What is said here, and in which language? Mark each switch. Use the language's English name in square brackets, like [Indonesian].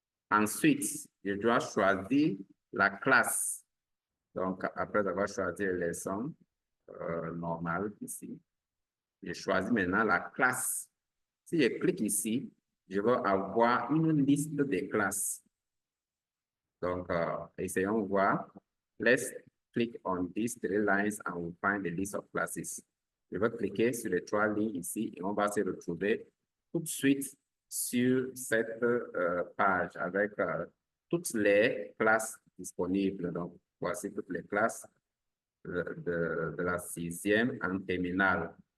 [French] Ensuite, je dois choisir la classe. Donc, après avoir choisi les leçons normales ici, je choisis maintenant la classe. Si je clique ici, je vais avoir une liste des classes. Donc, essayons de voir. [English] Let's click on these 3 lines and we'll find the list of classes. [French] Je vais cliquer sur les 3 lignes ici et on va se retrouver tout de suite sur cette page avec toutes les classes disponibles. Donc, voici toutes les classes de la 6e en terminale.